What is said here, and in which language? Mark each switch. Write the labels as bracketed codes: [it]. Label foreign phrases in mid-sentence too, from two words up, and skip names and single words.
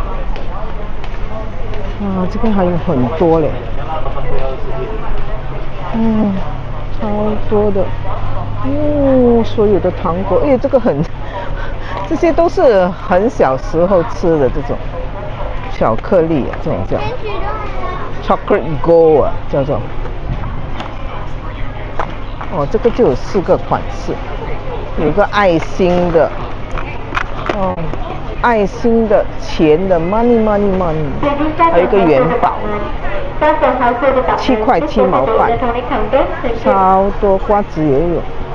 [zh] 哇，這邊還有很多嘞，超多的，所有的糖果，這個這些都是很小時候吃的這種巧克力啊，這種叫 [en] chocolate gold [zh] 啊，叫做。哦，這個就有4個款式，有一個愛心的，愛心的錢的 money， 還有一個元寶，7塊7毛8，超多瓜子也有。